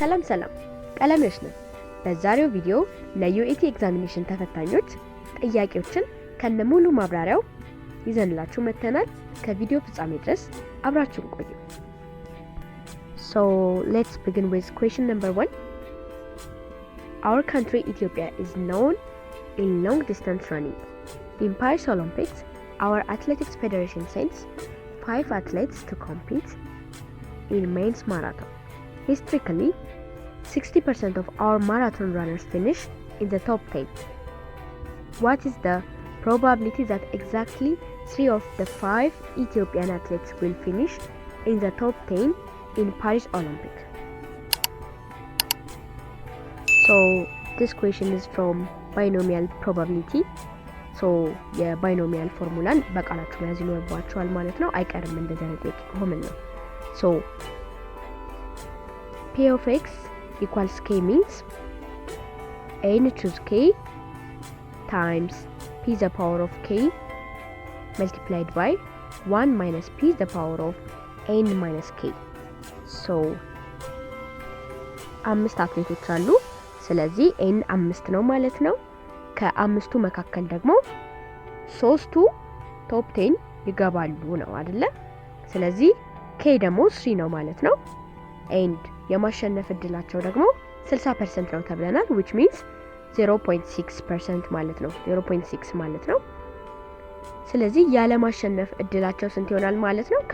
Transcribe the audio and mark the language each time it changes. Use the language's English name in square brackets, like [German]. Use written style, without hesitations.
[Amharic] ሰላም ቀለሜዎች ነን። በዛሬው ቪዲዮ ለዩኤቲ ኤግዛሚኔሽን ተፈታኞች ጥያቄዎችን ከነሙሉ ማብራሪያው ይዘንላችሁ መተናል። ከቪዲዮ ፍጻሜ ድረስ አብራችሁን ቆዩ። [English] So let's begin with question number 1. Our country Ethiopia is known in long distance running. In Paris Olympics, our athletics federation sends 5 athletes to compete in men's marathon. Historically, 60% of our marathon runners finish in the top 10. What is the probability that exactly 3 of the 5 Ethiopian athletes will finish in the top 10 in Paris Olympics? So this question is from binomial probability. So [Amharic] የባይኖሚያል ፎርሙላን በቃላችሁ መያዝ ይኖርባችኋል ማለት ነው። አይቀርም እንደዚህ አይነት ጥያቄ ከሆነ ነው። [English] So P of x equals k means n choose k times p the power of k multiplied by 1 minus p the power of n minus k. [Amharic] So አምስት አትሌቶች አሉ። ስለዚህ n 5 ነው ማለት ነው። ከአምስቱ መካከል ደግሞ ሶስቱ ቶፕ 10 ይገባሉ ነው አይደለ? ስለዚህ k ደግሞ 3 ነው ማለት ነው። and የማሸነፍ እድላቸው ደግሞ 60% ነው ተብለናል። [English] which means [Amharic] 0.6% ማለት ነው። 0.6 ማለት ነው። ስለዚህ ያለ ማሸነፍ እድላቸው ስንት ይሆናል ማለት ነው?